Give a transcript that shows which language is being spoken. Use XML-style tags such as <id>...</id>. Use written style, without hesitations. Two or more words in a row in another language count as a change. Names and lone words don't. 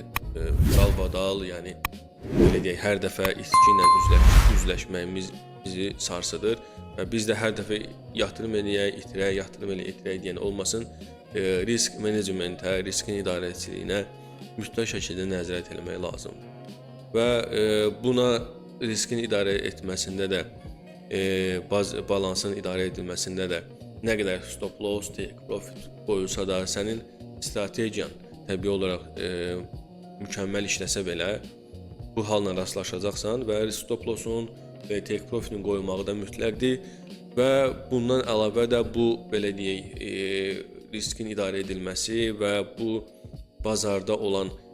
<az>Dalbadal, yəni belə deyək, hər dəfə itki ilə üzləşməyimiz bizi sarsıdır və biz də hər dəfə yatırım eləyək, itirək deyən olmasın. Risk menecmentə, riskin idarəçiliyinə mütləq şəkildə nəzarət etmək lazımdır. Və buna riskin idarə etməsində də, balansın idarə edilməsində də nə qədər</az> <en>stop loss, take profit</en> <az>qoyulsa da sənin strategiyan təbii olaraq mükəmməl işləsə belə bu halla rastlaşacaqsan və</az> <en>stop lossun</en> <az>və</az> <en>take profitin</en> <az>qoyulmağı da mütləqdir və bundan əlavə də bu belə deyək riskin idarə edilməsi və bu bazarda olan</az>